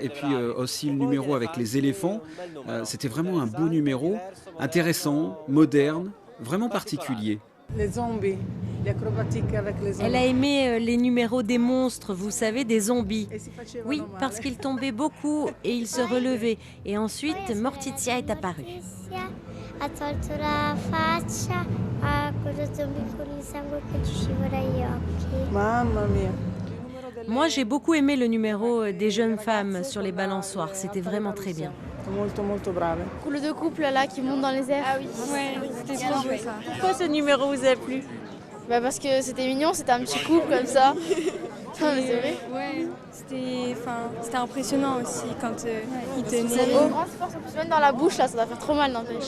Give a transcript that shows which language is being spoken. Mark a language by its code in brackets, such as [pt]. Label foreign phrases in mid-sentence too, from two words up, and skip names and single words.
[fr] Et puis aussi le numéro avec les éléphants, c'était vraiment un beau numéro, intéressant, moderne, vraiment particulier. Les zombies, l'acrobatique avec les zombies. Elle a aimé les numéros des monstres, vous savez, des zombies. Oui, parce qu'ils tombaient beaucoup et ils se relevaient. Et ensuite, Morticia est apparue. [it] Ha tolto la faccia, ha quello zombie con il sangue che ci scivola agli occhi. Mamma mia. [fr] Moi, j'ai beaucoup aimé le numéro des jeunes femmes sur les balançoires. C'était vraiment très bien. [it] Molto molto brave. [fr] Le deux couples là qui montent dans les airs. Ah oui, C'était trop beau ça. Pourquoi ce numéro vous a plu? bah parce que c'était mignon, c'était un petit couple comme ça. Non mais c'est vrai. Ouais, c'était impressionnant aussi quand ils Vous avez tenaient. une grande force en plus, même dans la bouche là, ça doit faire trop mal n'empêche.